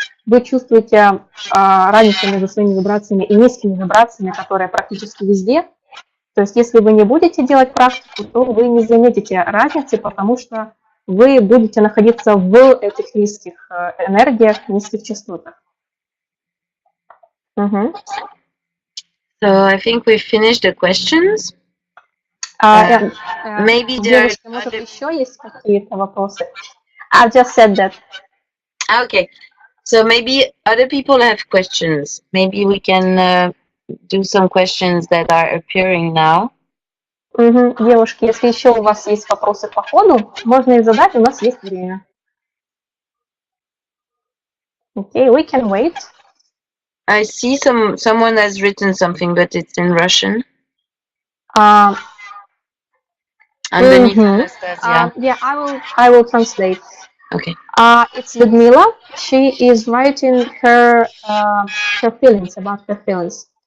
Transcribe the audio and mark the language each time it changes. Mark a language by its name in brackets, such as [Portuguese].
[Russian] Вы чувствуете разницу между своими вибрациями и низкими вибрациями, которые практически везде. То есть, если вы не будете делать практику, то вы не заметите разницы, потому что вы будете находиться в этих низких энергиях, низких частотах. [English] So I think we finished the questions. Maybe there [Russian] Девушки, может, еще есть какие-то вопросы? [English] I've just said that. Okay. So maybe other people have questions. Maybe we can do some questions that are appearing now. [Russian] Девушки, если еще у вас есть вопросы по ходу, можно их задать, у нас есть время. [English] Okay, we can wait. I see someone has written something, but it's in Russian. Underneath Anastasia. Yeah, I will translate. Okay. It's Ludmila. She is writing her feelings, about her feelings.